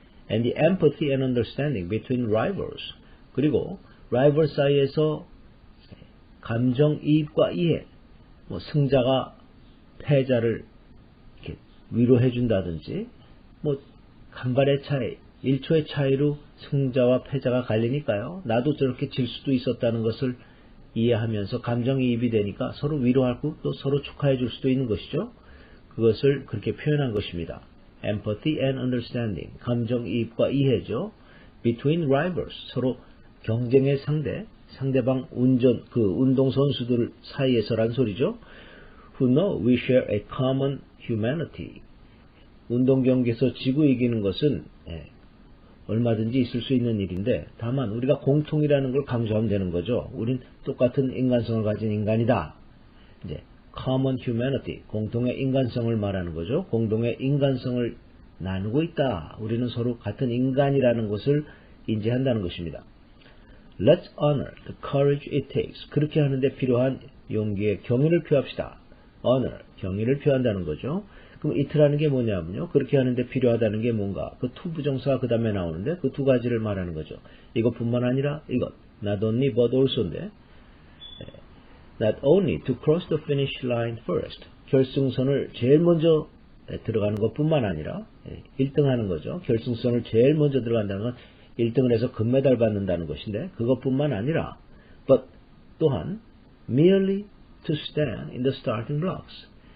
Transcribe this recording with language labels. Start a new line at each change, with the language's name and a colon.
English: And the empathy and understanding between rivals,
Korean: 그리고 라이벌 사이에서 감정이입과 이해, 승자가 패자를 이렇게 위로해준다든지, 간발의 차이, 1초의 차이로 승자와 패자가 갈리니까요. 나도 저렇게 질 수도 있었다는 것을 이해하면서 감정이입이 되니까 서로 위로하고 또 서로 축하해 줄 수도 있는 것이죠. 그것을 그렇게 표현한 것입니다.
English: Empathy and understanding,
Korean: 감정이입과 이해죠.
English: Between rivals,
Korean: 서로 경쟁의 상대방 운동선수들 사이에서란 소리죠.
English: Who know we share a common humanity.
Korean: 운동 경기에서 지고 이기는 것은 얼마든지 있을 수 있는 일인데 다만 우리가 공통이라는 걸 강조하면 되는 거죠. 우린 똑같은 인간성을 가진 인간이다. 이제 common humanity, 공동의 인간성을 말하는 거죠. 공동의 인간성을 나누고 있다. 우리는 서로 같은 인간이라는 것을 인지한다는 것입니다.
English: Let's honor the courage it takes.
Korean: 그렇게 하는데 필요한 용기에 경의를 표합시다. honor, 경의를 표한다는 거죠. 그럼 it라는 게 뭐냐면요. 그렇게 하는데 필요하다는 게 뭔가. 그 to 부정사가 그 다음에 나오는데 그 두 가지를 말하는 거죠. 이것뿐만 아니라 이것.
English: Not only but also인데 Not only to cross the finish line first.
Korean: 결승선을 제일 먼저 들어가는 것뿐만 아니라 1등 하는 거죠. 결승선을 제일 먼저 들어간다는 건 1등을 해서 금메달 받는다는 것인데 그것뿐만 아니라 but 또한
English: merely to stand in the starting blocks.